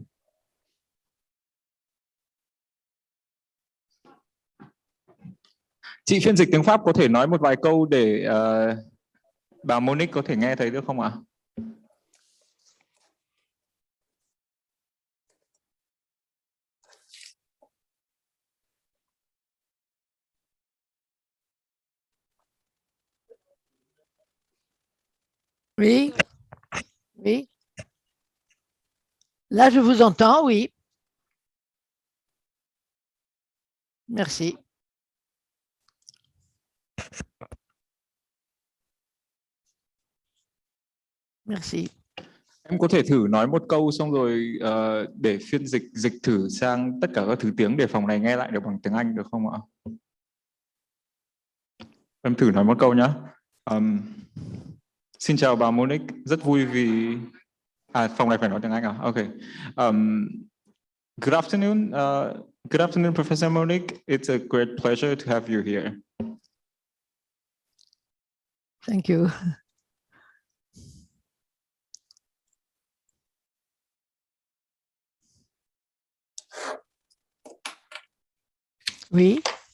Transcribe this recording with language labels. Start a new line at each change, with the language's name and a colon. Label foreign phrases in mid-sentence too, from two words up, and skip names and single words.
Vietnamese: Chị phiên dịch tiếng Pháp có thể nói một vài câu để bà Monique có thể nghe thấy được không ạ?
French: Oui. Oui. Là, je vous entends, oui. Merci. Merci.
Vietnamese: Em có thể thử nói một câu xong rồi để phiên dịch thử sang tất cả các thứ tiếng để phòng này nghe lại được bằng tiếng Anh được không ạ? Em thử nói một câu nhé. Xin chào bà Monique, rất vui vì phòng này phải nói tiếng Anh à?
English: Okay. Good afternoon, Professor Monique. It's a great pleasure to have you here. Thank you.
French: Oui.